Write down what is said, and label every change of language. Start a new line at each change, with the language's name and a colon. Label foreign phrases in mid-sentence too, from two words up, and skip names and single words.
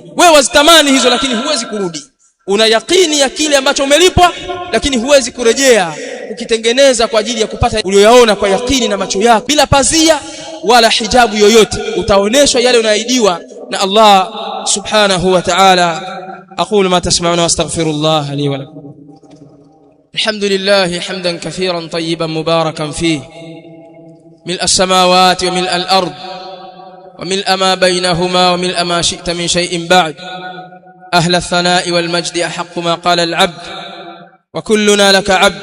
Swahili: Wewe wazitamani hizo, lakini huwezi kurudi. Una yakini ya kile ambacho umelipwa, lakini huwezi kurejea ukitengeneza kwa ajili ya kupata uliyoyaona kwa yakini na macho yako, bila pazia wala hijabu yoyote. Utaoneshwa yale unaidiwa na Allah
Arabic: سبحانه وتعالى. أقول ما تسمعون وأستغفر الله لي ولكم. الحمد لله حمدا كثيرا طيبا مباركا فيه, ملء السماوات وملء الأرض وملء ما بينهما وملء ما شئت من شيء بعد. أهل الثناء والمجد أحق ما قال العبد، وكلنا لك عبد.